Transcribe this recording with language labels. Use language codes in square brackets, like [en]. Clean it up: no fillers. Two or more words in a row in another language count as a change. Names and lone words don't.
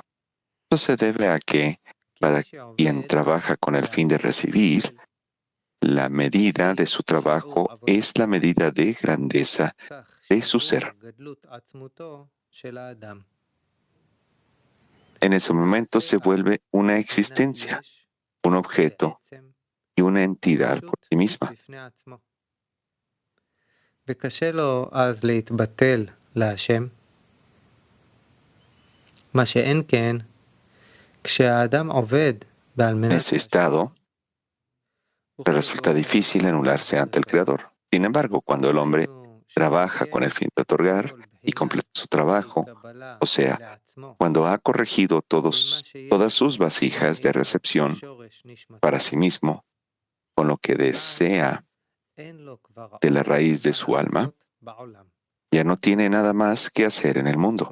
[es] Esto se debe a que, para quien trabaja con el fin de recibir, la medida de su trabajo es la medida de grandeza de su ser. En ese momento se vuelve una existencia, un objeto y una entidad por sí misma. [he] וקשה לו אז להתבטל להשם, מה שאין כן, כשהאדם עובד בעל [es] En [he] מנת [es] ese estado, le resulta difícil anularse ante el Creador. Sin embargo, cuando el hombre trabaja con el fin de otorgar y completa su trabajo, o sea, cuando ha corregido todas sus vasijas de recepción para sí mismo, con lo que desea de la raíz de su alma, ya no tiene nada más que hacer en el mundo.